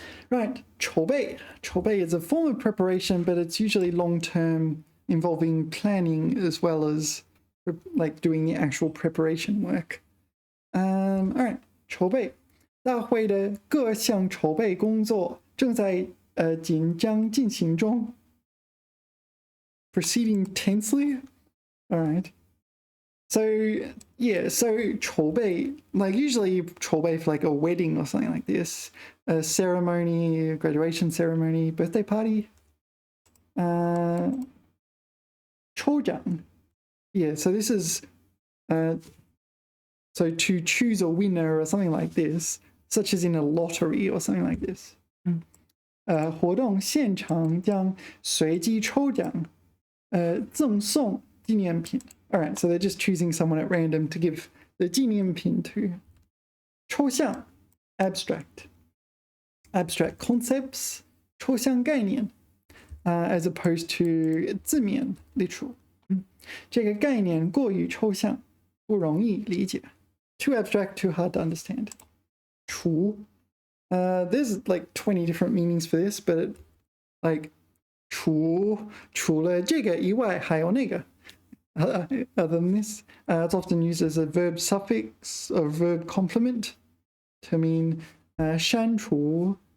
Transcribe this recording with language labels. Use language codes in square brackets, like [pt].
[en] Right, 筹备.筹备 is a form of preparation, but it's usually long-term, involving planning as well as like doing the actual preparation work. All right, 筹备. [zh] 大会的各项筹备工作正在紧张进行中. [en] Proceeding tensely? All right. So, yeah, so 筹备, like usually 筹备for like a wedding or something like this, a ceremony, a graduation ceremony, birthday party. [zh] 抽奖. [en] Yeah, so this is, so to choose a winner or something like this, such as in a lottery or something like this. [zh] 活动现场将随机抽奖，赠送纪念品. [en] All right, so they're just choosing someone at random to give the 纪念品 to. 抽象, abstract. Abstract concepts, 抽象概念, as opposed to 字面, literal. [zh] 这个概念过于抽象，不容易理解. [en] Too abstract, too hard to understand. 除, there's like 20 different meanings for this, but like [zh] 除了这个以外还有那个. [en] Other than this, it's often used as a verb suffix or verb complement to mean 删除.